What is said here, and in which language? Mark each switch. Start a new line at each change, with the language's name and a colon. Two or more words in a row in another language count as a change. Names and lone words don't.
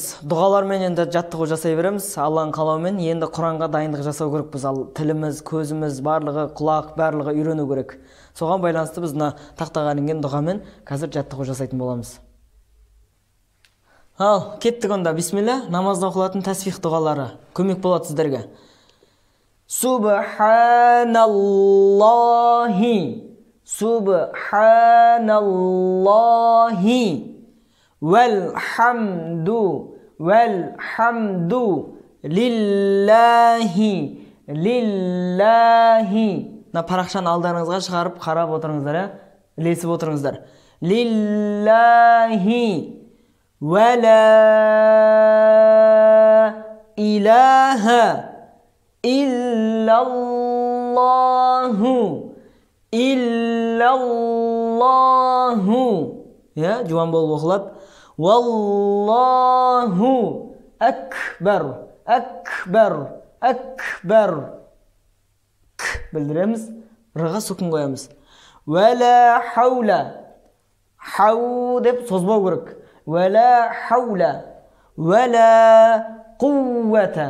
Kazakh: Дұғалармен енді жаттығу жасай береміз. Алланың қалауымен енді Құранға дайындық жасау керек. Біз тіліміз, көзіміз, барлығы, құлақ, барлығы үйрену керек. Соған байланысты біз тақтаға ілінген дұғамен қазір жаттығу жасайтын боламыз. Ал, кеттік онда. Бисмилля, намазда оқылатын тәсбих дұғалары көмек болады сіздерге.
Arabic: سبحان الله، سبحان الله. والحمد لله.
Kazakh: Парақшаны алдарыңызға шығарып қарап отырыңыздар, ілесіп отырыңыздар.
Arabic: لله ولا إله إلا الله.
Kazakh: Жуан болып оқылады.
Arabic: والله أكبر.
Kazakh: Білдіреміз. Рыға сүкін қоямыз.
Arabic: ولا حول.
Kazakh: Хау деп созбау керек.
Arabic: ولا حول. ولا قوة.